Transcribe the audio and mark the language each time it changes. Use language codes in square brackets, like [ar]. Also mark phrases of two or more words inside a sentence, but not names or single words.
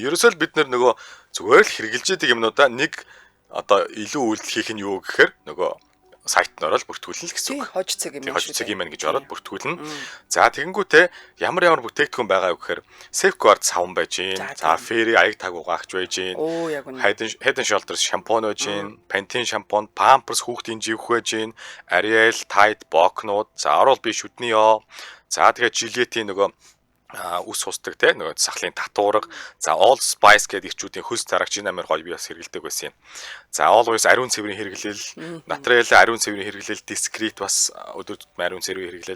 [mn] Ерөөсөө л бид нөгөө зүгээр л хэрглэж идэг юмнуудаа нэг одоо илүү үйлдэл хийх нь юу гэхээр нөгөө сайт нь ороод бүртгүүлнэ гэсэн үг. Хож цэг юм шүү. Хож цэг юм гэж ороод бүртгүүлнэ. За тэгэнгүүтээ ямар бүтээгдэхүүн байгаа юу гэхээр Safeguard савн байж гин. За Fairy аяг таг угаагч байж гин. Head and Shoulders шампунь байж гин. Pantene шампунь, Pampers хүүхдийн живх байж гин. Ariel, Tide, Boknууд. За орол би шүдний ёо. За тэгээд Gillette-ийн нөгөө ус сусдаг те нөгөө сахлын татуурга. За Old Spice гэдэг ирчүүдийн хөлс тарагч энэ амар гоё би бас хэрэгэлдэг байсан юм. За Always ариун цэврийн хэрэглэл, Naturel ариун цэврийн хэрэглэл, Discreet бас өдөр тутмын ариун цэврийн хэрэглэл.